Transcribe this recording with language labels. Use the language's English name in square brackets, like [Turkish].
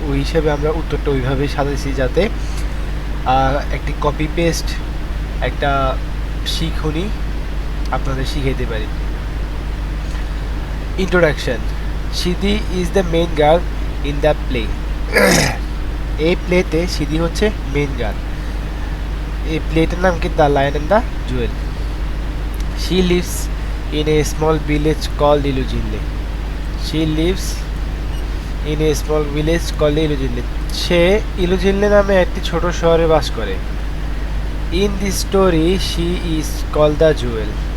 [Bangla] ওই হিসেবে আমরা উত্তরটা ওইভাবেই সাজাইছি যাতে একটি কপি পেস্ট একটা শিখুনি আপনাদের শিখাইতে পারি। [English] Introduction, Sidi is the main girl in the play. [Bangla] এই প্লেতে সিদি হচ্ছে মেইন গার্ল। এই প্লেটার নাম কি? The lion and the Jewel. [English] She lives in a small village called Ilujinle. She lives in a small village called Ilujinle. [Bangla] সে ইলুজিনলে নামে একটি ছোট শহরে বাস করে। [English] In this story she is called the jewel.